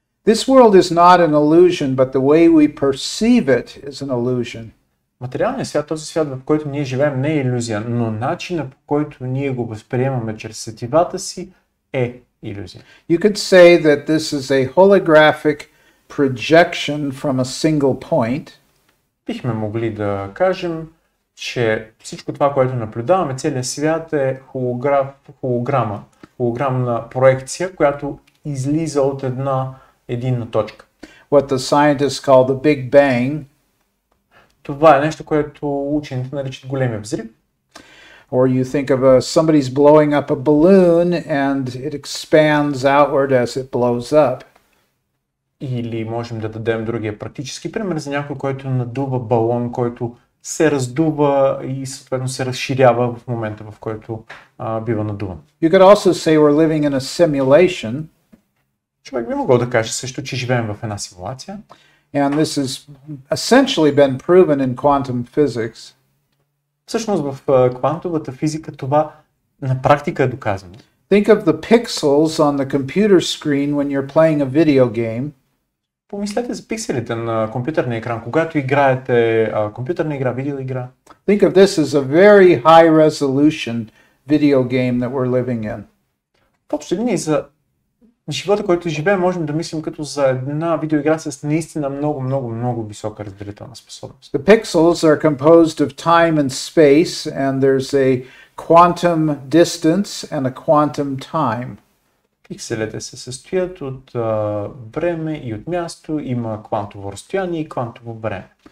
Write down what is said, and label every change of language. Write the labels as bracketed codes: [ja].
[en] This world is not an illusion, but the way we perceive it is an illusion. [bg] Материалният свят, този свят, в който ние живеем, не е илюзия, но начинът, по който ние го възприемаме чрез сетивата си, е илюзия. [en] You could say that this is a holographic projection from a single point. [bg] Бихме могли да кажем, че всичко това, което наблюдаваме, целият свят е холограмна проекция, която излиза от една единна точка. [en] What the scientists call the Big Bang. [bg] Това е нещо, което учените наричат големия взрив. [en] Or you think of somebody's blowing up a balloon and it expands outward as it blows up. [bg] Или можем да дадем другия практически пример за някой, който надува балон, който се раздува и съответно се разширява в момента, в който бива надуван. [en] You could also say we're living in a simulation. [bg] Човек би могъл да каже също, че живеем в една симулация. [en] And this has essentially been proven in quantum physics. [bg] Всъщност в квантовата физика това на практика е доказано. [en] Think of the pixels on the computer screen when you're playing a video game. [bg] Помислете за пикселите на компютърния екран, когато играете компютърна игра, видеоигра. [en] Think of this as a very high resolution video game that we're living in. [bg] В общи линии за живота, който живеем, можем да мислим като за една видеоигра с наистина много висока разделителна способност. [en] The pixels are composed of time and space, and there's a quantum distance and a quantum time. [bg] Пикселите се състоят от време и от място, има квантово разстояние и квантово време.